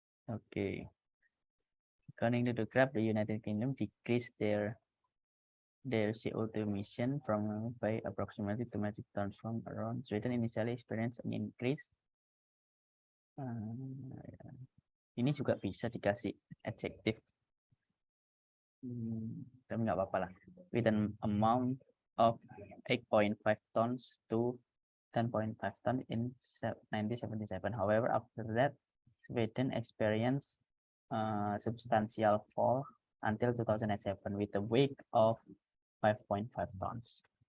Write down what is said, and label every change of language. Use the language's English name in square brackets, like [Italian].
[English] Oke. According to the graph, the United Kingdom decreased their CO2 emission by approximately 2 metric tons from around. Sweden initially experienced an increase. [Indonesian] Ini juga bisa dikasih adjektif. Tapi nggak apa-apa lah. [English] With an amount of 8.5 tons to 10.5 tons in 1977. However, after that, Sweden experienced substantial fall until 2007 with a weight of 5.5 tons.